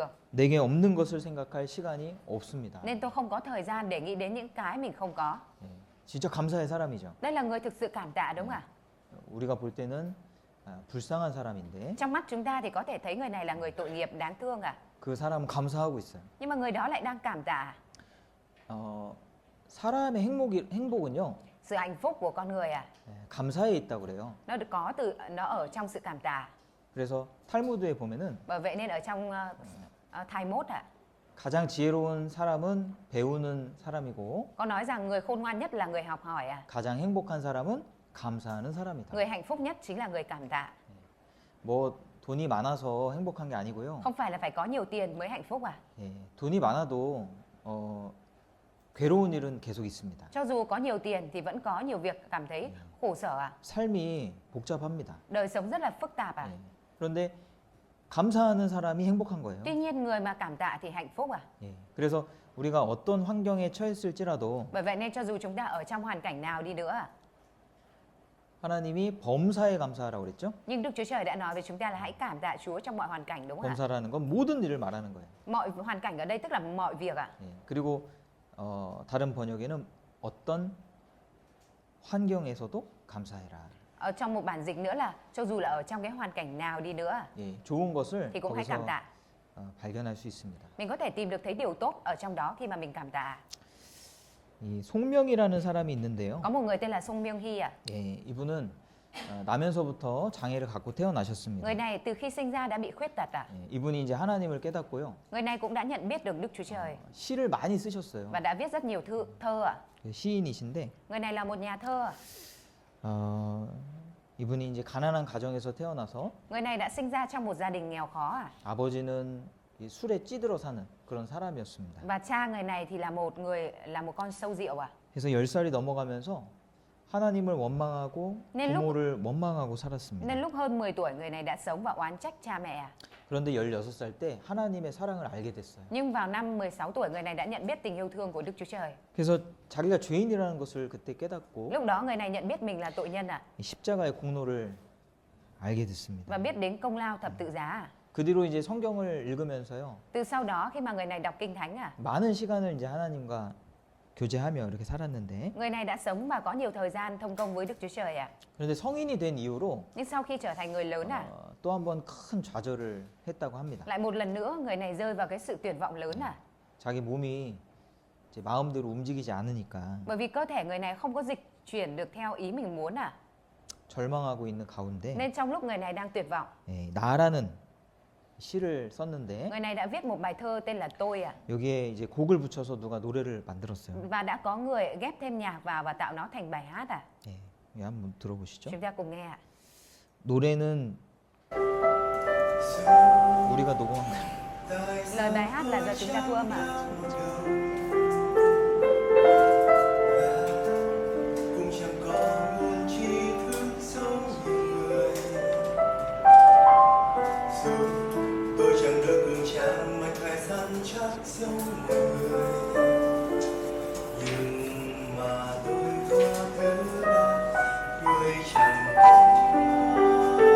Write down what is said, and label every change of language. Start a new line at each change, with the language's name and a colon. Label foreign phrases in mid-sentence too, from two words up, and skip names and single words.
Korean: 내게 없는 것을 생각할 시간이 없습니다.
Vietnamese: nên tôi không có thời gian để nghĩ đến những cái mình không có.
Korean: 예, 진짜 감사의 사람이죠.
Vietnamese: Đây là người thực sự cảm tạ đúng không ạ?
Korean: 우리가 볼 때는 불쌍한 사람인데
Vietnamese: Trong mắt chúng ta thì có thể thấy người này là người tội nghiệp đáng thương ạ.
Korean: 그 사람은 감사하고 있어요.
Vietnamese: Nhưng mà người đó lại đang cảm tạ.
Korean: 사람의 행복은요
Vietnamese: Sự hạnh phúc của con người ạ,
Korean: 감사에 있다고 그래요.
Vietnamese: nó ở trong sự cảm tạ.
Korean: 그래서 탈무드에 보면은
Vietnamese: Bởi vậy nên ở trong thai mốt ạ,
Korean: 가장 지혜로운 사람은 배우는 사람이고
Vietnamese: có nói rằng người khôn ngoan nhất là người học hỏi ạ.
Korean: 가장 행복한 사람은 감사하는 사람이다.
Vietnamese: Người hạnh phúc nhất chính là người cảm tạ.
Korean: 뭐 돈이 많아서 행복한 게 아니고요.
Vietnamese: Không phải là phải có nhiều tiền mới hạnh phúc à?
Korean: 예, 돈이 많아도 괴로운 일은 계속 있습니다.
Vietnamese: Cho dù có nhiều tiền thì vẫn có nhiều việc cảm thấy khổ sở à?
Korean: 삶이 복잡합니다.
Vietnamese: Đời sống rất là phức tạp à?
Korean: 예, 그런데 감사하는 사람이 행복한 거예요.
Vietnamese: Tuy nhiên người mà cảm tạ thì hạnh phúc à?
Korean: 예, 그래서 우리가 어떤 환경에 처했을지라도
Vietnamese: Bởi vậy nên cho dù chúng ta ở trong hoàn cảnh nào đi nữa à,
Korean: 하나님이 범사에 감사하라고 그랬죠?
Vietnamese: nhưng Đức Chúa Trời đã nói với chúng ta là hãy cảm tạ Chúa trong mọi hoàn cảnh đúng không ạ?
Korean: 범사라는 건 모든 일을 말하는 거예요.
Vietnamese: Mọi hoàn cảnh ở đây tức là mọi việc ạ.
Korean: 예, 그리고 다른 번역에는 어떤 환경에서도 감사해라.
Vietnamese: Ở trong một bản dịch nữa là cho dù là ở trong cái hoàn cảnh nào đi nữa
Korean: 예, 좋은 것을
Vietnamese: thì cũng hãy cảm
Korean: 거기서
Vietnamese: tạ.
Korean: 발견할 수 있습니다.
Vietnamese: Mình có thể tìm được thấy điều tốt ở trong đó khi mà mình cảm tạ.
Korean: 이 송명이라는 사람이 있는데요.
Vietnamese: Có một người tên là Song Myung Hee ạ.
Korean: 예, 이분은 나면서부터 장애를 갖고 태어나셨습니다.
Vietnamese: Người này từ khi sinh ra đã bị khuyết tật ạ.
Korean: 예, 이분이 이제 하나님을 깨닫고요.
Vietnamese: Người này cũng đã nhận biết được Đức Chúa Trời
Korean: 시를 많이 쓰셨어요.
Vietnamese: và đã viết rất nhiều thơ ạ.
Korean: 시인이신데
Vietnamese: Người này là một nhà thơ ạ.
Korean: 이분이 이제 가난한 가정에서 태어나서
Vietnamese: Người này đã sinh ra trong một gia đình nghèo khó ạ.
Korean: 아버지는 이 술에 찌들어 사는 그런 사람이었습니다.
Vietnamese: Và cha người này thì là một con sâu rượu ạ.
Korean: 그래서 10살이 넘어가면서 하나님을 원망하고 네, 부모를 원망하고 살았습니다.
Vietnamese: Nên lúc hơn 10 tuổi người này đã sống và oán trách cha mẹ ạ.
Korean: 그런데 16살 때 하나님의 사랑을 알게 됐어요.
Vietnamese: Nhưng vào năm 16 tuổi người này đã nhận biết tình yêu thương của Đức Chúa Trời.
Korean: 그래서 자기가 죄인이라는 것을 그때 깨닫고
Vietnamese: Lúc đó người này nhận biết mình là tội nhân ạ.
Korean: 이 십자가의 공로를 알게 됐습니다.
Vietnamese: Và biết đến công lao thập tự giá ạ.
Korean: 그 뒤로 이제 성경을 읽으면서요.
Vietnamese: Từ sau đó khi mà người này đọc kinh thánh ạ,
Korean: 많은 시간을 이제 하나님과 교제하며 이렇게 살았는데
Vietnamese: người này đã sống và có nhiều thời gian thông công với Đức Chúa Trời ạ.
Korean: 그런데 성인이 된 이후로
Vietnamese: Nhưng sau khi trở thành người lớn ạ,
Korean: 또 한 번 큰 좌절을 했다고 합니다.
Vietnamese: lại một lần nữa người này rơi vào cái sự tuyệt vọng lớn ạ.
Korean: 자기 몸이 이제 마음대로 움직이지 않으니까
Vietnamese: Bởi vì cơ thể người này không có dịch chuyển được theo ý mình muốn ạ.
Korean: 절망하고 있는 가운데
Vietnamese: Nên trong lúc người này đang tuyệt vọng,
Korean: 나라는 시를 썼는데
Vietnamese: người này đã viết một bài thơ tên là Tôi ạ.
Korean: 여기에 이제 곡을 붙여서 누가 노래를 만들었어요.
Vietnamese: Và đã có người ghép thêm nhạc vào và tạo nó thành bài hát ạ.
Korean: 예, 예, 한번 들어보시죠.
Vietnamese: Chúng ta cùng nghe ạ.
Korean: 노래는 우리가 녹음한 거.
Vietnamese: Lời bài hát là do chúng ta thu âm ạ. cũng chẳng có nguồn tri thức giống như người dù tôi chẳng được cường tráng mà phải săn chắc giống người nhưng mà tôi có thứ ba người chẳng có